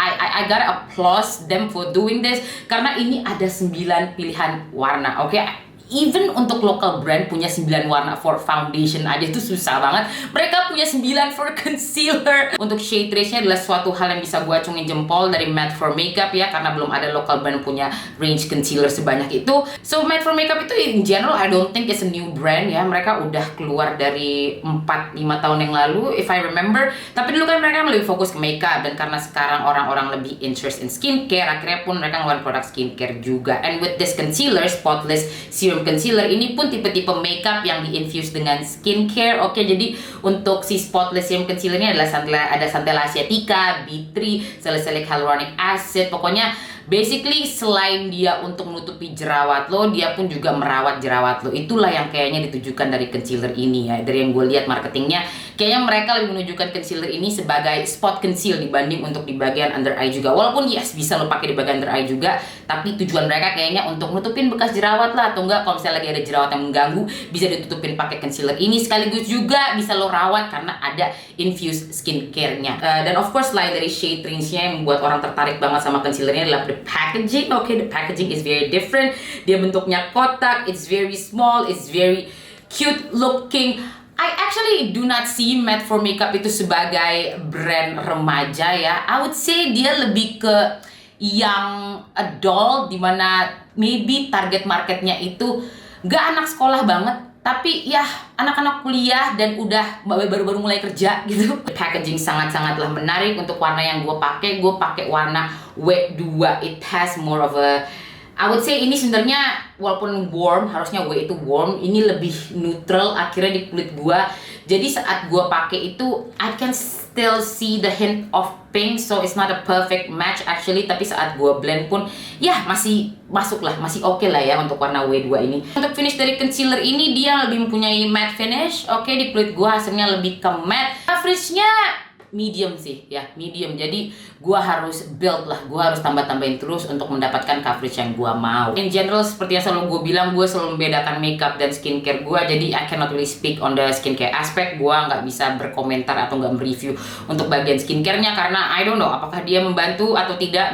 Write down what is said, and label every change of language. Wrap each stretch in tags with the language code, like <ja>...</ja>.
<en>I gotta applause them for doing this,</en> <id>karena ini ada 9 pilihan warna. Oke, even untuk local brand punya 9 warna</id> <en>for foundation</en> <id>aja itu susah banget. Mereka punya 9 for concealer. Untuk shade range-nya adalah suatu hal yang bisa gue acungin jempol dari Matte for Makeup ya, karena belum ada local brand punya range concealer sebanyak itu.</id> <en>So Matte for Makeup itu in general I don't think it's a new brand ya.</en> <id>Mereka udah keluar dari 4-5 tahun yang lalu</id> <en>if I remember.</en> <id>Tapi dulu kan mereka lebih fokus ke makeup, dan karena sekarang orang-orang lebih</id> <en>interest in skincare,</en> <id>akhirnya pun mereka ngeluarin produk skincare juga.</id> <en>And with this concealer,</en> <id>Spotless Serum Concealer, ini pun tipe-tipe makeup yang di-infuse dengan skincare. Oke, jadi untuk si Spotless Serum Concealer ini adalah ada Centella Asiatica, B3, Salicylic Hyaluronic Acid. Pokoknya basically selain dia untuk menutupi jerawat lo, dia pun juga merawat jerawat lo. Itulah yang kayaknya ditujukan dari concealer ini ya. Dari yang gue lihat marketingnya, kayaknya mereka lebih menunjukkan concealer ini sebagai spot conceal dibanding untuk di bagian under eye juga. Walaupun yes, bisa lo pakai di bagian under eye juga, tapi tujuan mereka kayaknya untuk nutupin bekas jerawat lah, atau enggak kalau misalnya lagi ada jerawat yang mengganggu, bisa ditutupin pakai concealer ini. Sekaligus juga bisa lo rawat karena ada infused skincare-nya. Dan of course selain dari shade range-nya yang membuat orang tertarik banget sama concealer-nya adalah</id> <en>the packaging. Okay, the packaging is very different.</en> <id>Dia bentuknya kotak,</id> <en>it's very small, it's very cute looking. I actually do not see Matte for Makeup</en> <id>itu sebagai brand remaja ya.</id> <en>I would say</en> <id>dia lebih ke yang adult, dimana maybe target marketnya itu gak anak sekolah banget, tapi ya anak-anak kuliah dan udah baru-baru mulai kerja gitu. Packaging sangat-sangatlah menarik. Untuk warna yang gue pakai warna W2.</id> <en>It has more of a, I would say</en> <id>ini sebenarnya walaupun warm, harusnya W itu warm, ini lebih neutral akhirnya di kulit gue. Jadi saat gue pakai itu</id> <en>I can still see the hint of pink, so it's not a perfect match actually.</en> <id>Tapi saat gue blend pun ya masih masuk lah, masih oke lah ya untuk warna W2 ini. Untuk finish dari concealer ini, dia lebih mempunyai matte finish. Oke, di kulit gue hasilnya lebih ke matte. Coveragenya medium sih ya, medium. Jadi gua harus build lah, gua harus tambah-tambahin terus untuk mendapatkan coverage yang gua mau. In general seperti yang selalu gue bilang, gue selalu membedakan makeup dan skincare gua.</id> <en>Jadi I cannot really speak on the skincare aspect.</en> <id>Gua nggak bisa berkomentar atau nggak mereview untuk bagian skincarenya karena</id> <en>I don't know</en> <id>apakah dia membantu atau tidak.</id>